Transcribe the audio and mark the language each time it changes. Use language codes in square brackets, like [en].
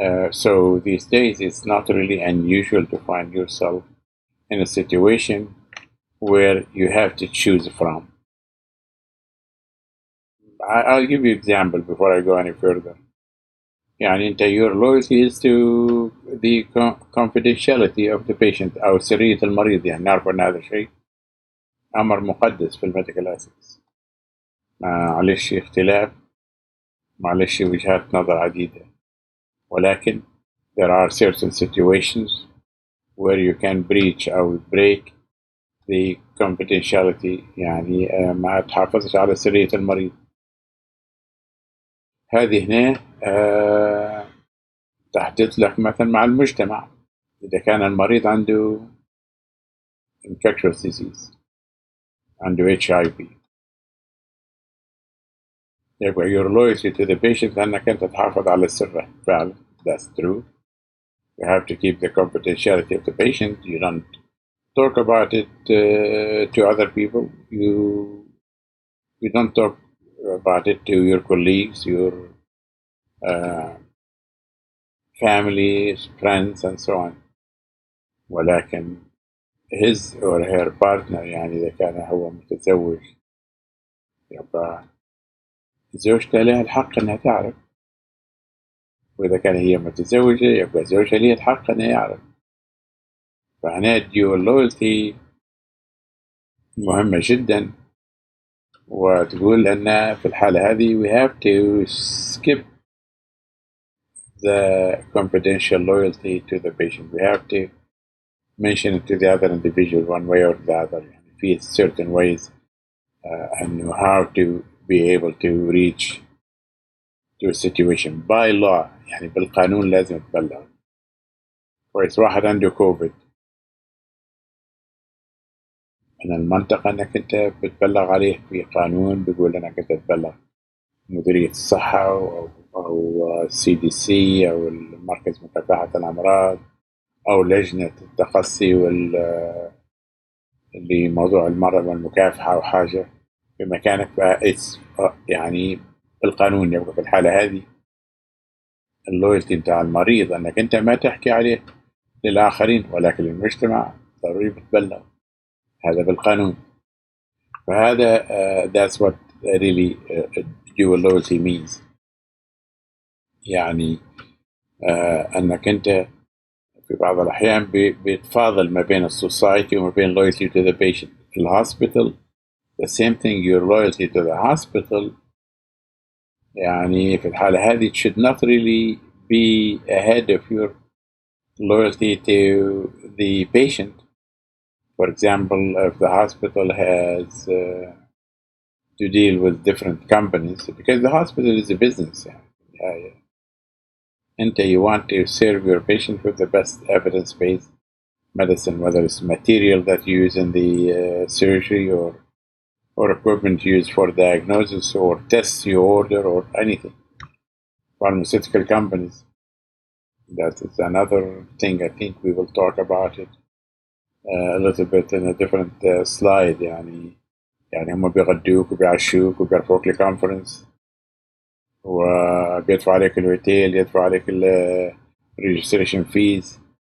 [en] So these days it's not really unusual to find yourself in a situation where you have to choose from. I'll give you an example before I go any further. يعني أنت your loyalty is to the confidentiality of the patient [ar] أو سرية المريض. يعني نعرف أن هذا الشيء أمر مقدس في الميديكال ethics. معلش اختلاف، معلش وجهات نظر عديدة، ولكن [en] there are certain situations where you can breach أو break the confidentiality. [ar] يعني ما تحافظش على سرية المريض. هذه هنا تحدث لك مثلا مع المجتمع إذا كان المريض عنده infectious disease، عنده HIV، يبقى [en] your loyalty to the patient [ar] أنك أنت تحافظ على سره. [en] فعلا that's true. You have to keep the confidentiality of the patient. You don't talk about it to other people. You don't talk about it to your colleagues, your family, friends and so on. [ar] ولكن [en] his or her partner [ar] يعني إذا كان هو متزوج يبقى زوجته لها الحق إنها تعرف، وإذا كان هي متزوجة يبقى زوجها لها الحق إنه يعرف. [en] فهنا dual loyalty [ar] مهمة جدا، وتقول أن في الحالة هذه [en] we have to skip the confidential loyalty to the patient. We have to mention it to the other individual one way or the other. يعني في certain ways and how to be able to reach to a situation by law. [ar] يعني بالقانون لازم تبلغ. كويس، واحد عنده كوفيد من المنطقة انك انت بتبلغ عليه في قانون بيقول انك انت تبلغ مديرية الصحة او CDC او المركز مكافحة الامراض او لجنة التقصي اللي موضوع المرض والمكافحة او حاجة بمكانك. يعني بالقانون يبقى في الحالة هذه اللويالتي بتاع المريض انك انت ما تحكي عليه للآخرين، ولكن للمجتمع ضروري بتبلغ، هذا بالقانون. [en] فهذا that's what really dual loyalty means. [ar] يعني أنك أنت في بعض الأحيان بتفاضل ما بين السوسايتي وما بين [en] loyalty to the patient. في الهوسبيتال the same thing, your loyalty to the hospital [ar] يعني في الحالة هذه [en] should not really be ahead of your loyalty to the patient. For example, if the hospital has to deal with different companies, because the hospital is a business. And you want to serve your patient with the best evidence-based medicine, whether it's material that you use in the surgery or equipment used for diagnosis or tests you order or anything. Pharmaceutical companies, that is another thing. I think we will talk about it a little bit in a different slide. [ar] يعني هم بيغدوك وبيعشوك وبيرفعوك لكونفرنس وبيدفعوا عليك الهوتيل، يدفعوا عليك الريجستريشن فيز.